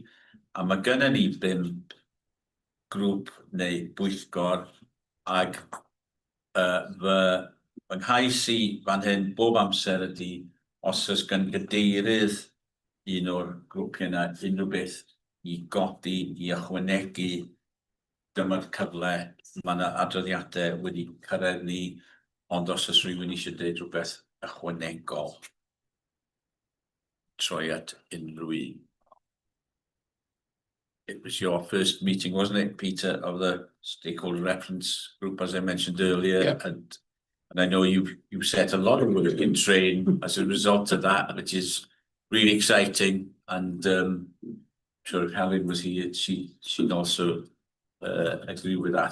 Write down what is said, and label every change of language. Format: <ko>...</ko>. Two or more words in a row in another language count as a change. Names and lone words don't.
<cy>A mae gynnon ni 5 grŵp neu bwyllgor ag fy nghais I fan hyn bob amser ydy os oes gan gadeirydd un o'r grwpiau yna unrhyw beth I godi, I ychwanegu, dyma'r cyfle, mae yna adroddiadau wedi cyrraedd ni, ond os oes rhywun eisiau dweud rhywbeth ychwanegol, troi at unrhyw un.</cy> <en>It was your first meeting, wasn't it, Peter, of the stakeholder reference group, as I mentioned earlier, Yep. and I know you set a lot of work in train as a result of that, which is really exciting. And sure if Helen was here, she'd also agree with that.</en>